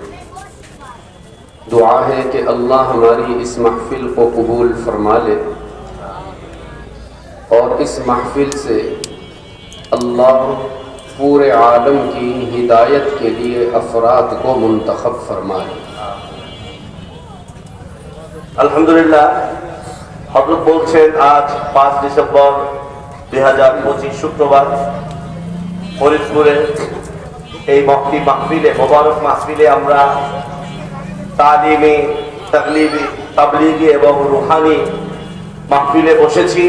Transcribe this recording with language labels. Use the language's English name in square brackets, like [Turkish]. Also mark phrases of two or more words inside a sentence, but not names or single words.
[Urdu] دعا ہے کہ اللہ ہماری اس محفل کو قبول فرما لے اور اس محفل سے اللہ پورے عالم کی ہدایت کے لیے افراد کو منتخب فرمائے۔ [Bangla] আলহামদুলিল্লাহ, হযরত বলছেন আজ 5 ডিসেম্বর 2025 শুক্রবার ফরিদপুরে এই মহফি মাহফিলে, মোবারক মাহফিলে আমরা তালিমি, তাবলীগি এবং রুহানি মাহফিলে বসেছি।